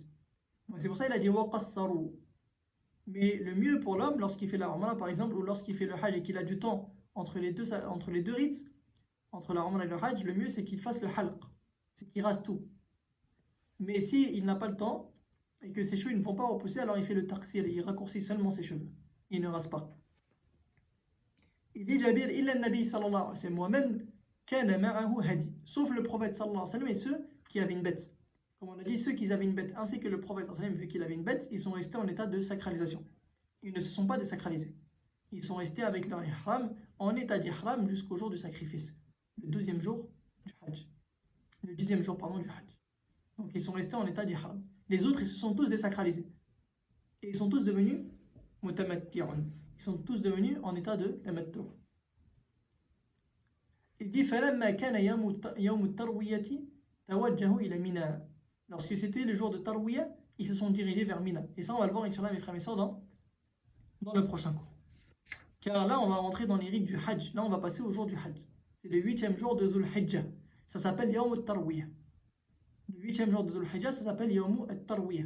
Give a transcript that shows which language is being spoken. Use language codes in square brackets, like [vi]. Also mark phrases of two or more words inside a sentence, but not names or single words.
[fr] Donc c'est pour ça qu'il a dit waqassaru. Mais le mieux pour l'homme lorsqu'il fait la Umrah par exemple, ou lorsqu'il fait le hajj et qu'il a du temps entre les deux rites, entre la Umrah et le hajj, le mieux c'est qu'il fasse le halq, c'est qu'il rase tout. Mais si il n'a pas le temps et que ses cheveux ne vont pas repousser, alors il fait le taqsir, il raccourcit seulement ses cheveux, il ne rase pas. Il dit [ar] جابر إلا نبي صلى الله عليه وسلم ومن كان معه هدي, [fr] sauf le prophète [ar] صلى الله عليه وسلم [fr] et ceux qui avaient une bête. Comme on a dit, ceux qui avaient une bête ainsi que le prophète [ar] صلى الله عليه وسلم, [fr] vu qu'il avait une bête, ils sont restés en état de sacralisation. Ils ne se sont pas désacralisés. Ils sont restés avec leur ihram en état d'ihram jusqu'au jour du sacrifice, le 12e jour du hajj. Le 10e jour pardon du hajj. Donc ils sont restés en état d'ihram. Les autres, ils se sont tous désacralisés. Et ils sont tous devenus mutamatti'un. Ils sont tous devenus en état de tamattu'. Il dit [ar] فَلَمَّا كَانَ يَوْمُ التَّرْوِيَةِ تَوَجَّهُ إِلَى مِنَى. [fr] Lorsque c'était le jour de Tarwiyah, ils se sont dirigés vers Mina. Et ça, on va le voir, Inch'Allah, mes frères et sœurs, dans le prochain cours. Car là, on va rentrer dans les rites du Hajj. Là, on va passer au jour du Hajj. C'est le 8e jour de Dhul Hijjah. Ça s'appelle Yawm al-Tarwiyah. Le 8e jour de Dhul Hijjah, ça s'appelle Yawm al-Tarwiyah.